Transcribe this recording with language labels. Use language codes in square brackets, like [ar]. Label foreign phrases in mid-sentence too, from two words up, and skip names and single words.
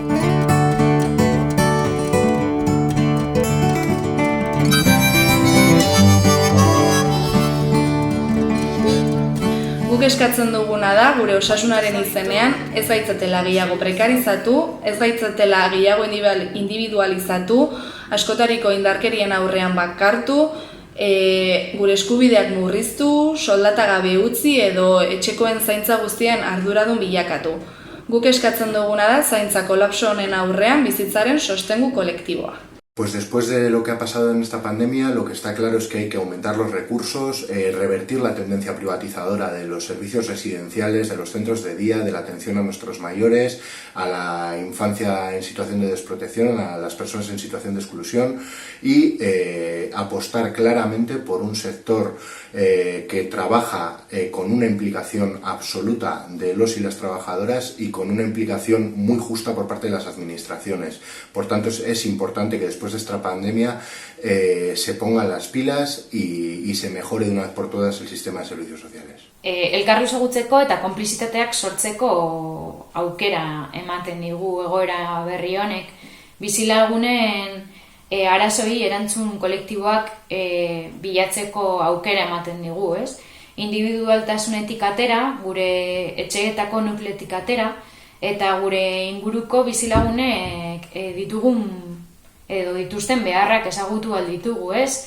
[eu] Guk eskatzen duguna da, gure osasunaren izenean, ez gaitzatela gehiago prekarizatu, ez gaitzatela gehiago individualizatu, askotariko indarkerien aurrean bakartu, gure eskubideak murriztu, soldata gabe utzi edo etxekoen zaintza guztien arduradun bilakatu. Guk eskatzen duguna da zaintza kolapso honen aurrean bizitzaren sostengu kolektiboa. [es] Pues después de lo que ha pasado en esta pandemia, lo que está claro es que hay que aumentar los recursos, revertir la tendencia privatizadora de los servicios residenciales, de los centros de día, de la atención a nuestros mayores, a la infancia en situación de desprotección, a las personas en situación de exclusión y apostar claramente por un sector que trabaja con una implicación absoluta de los y las trabajadoras y con una implicación muy justa por parte de las administraciones. Por tanto, es importante que después de esta pandemia se pongan las pilas y se mejore de una vez por todas el sistema de servicios sociales. [eu] Elkarri ezagutzeko eta konplizitateak sortzeko aukera ematen digu egoera berri honek. Bizilagunen arazoi erantzun kolektiboak bilatzeko aukera ematen digu, ez? Individualtasunetik atera, gure etxeetako nukleetik atera, eta gure inguruko bizilagunek ditugun edo dituzten beharrak ezagutu alditugu, ez?